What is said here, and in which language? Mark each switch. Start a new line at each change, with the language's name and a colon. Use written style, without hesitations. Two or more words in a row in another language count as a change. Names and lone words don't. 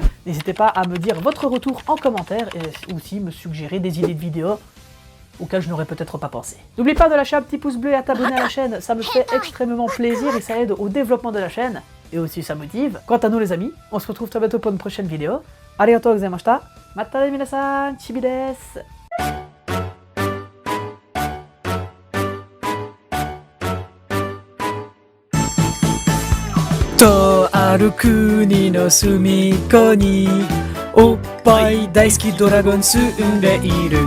French: N'hésitez pas à me dire votre retour en commentaire, et aussi me suggérer des idées de vidéos auxquelles je n'aurais peut-être pas pensé. N'oublie pas de lâcher un petit pouce bleu et à t'abonner à la chaîne, ça me fait extrêmement plaisir et ça aide au développement de la chaîne, et aussi ça motive. Quant à nous les amis, on se retrouve très bientôt pour une prochaine vidéo.
Japanese: ありがとうございました、またね皆さん、ちびです. とある国の隅っこにおっぱい大好きドラゴン住んでいる。